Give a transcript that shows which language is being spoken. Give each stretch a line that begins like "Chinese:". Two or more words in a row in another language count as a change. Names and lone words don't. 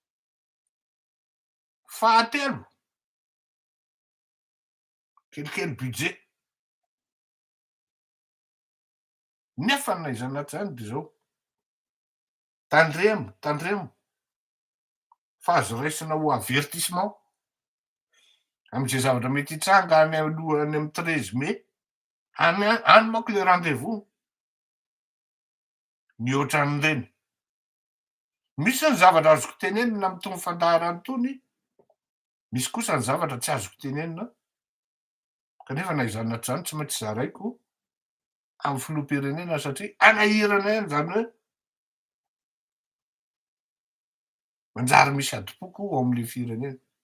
Malagasy: Fahatelo, kelikely budget. Nefa n'aiza anaty zany de zao: tandremo fa azo raisina ho avertissement am'zay zavatra mety hitranga any aloha any amy 13 mai. Any manko
French: le rendez-vous
Malagasy: mihoatran'ireny. Misy ny zavatra azoko tenenina am'tony fandaharany tony, misy kosa ny zavatra tsy azoko tenenina, kanefa na iza anaty zany tsy maintsy zaraiko am'filoham-pirenena satria anahirana ihany zany hoe manjary misy adipoko ao am'le firenena.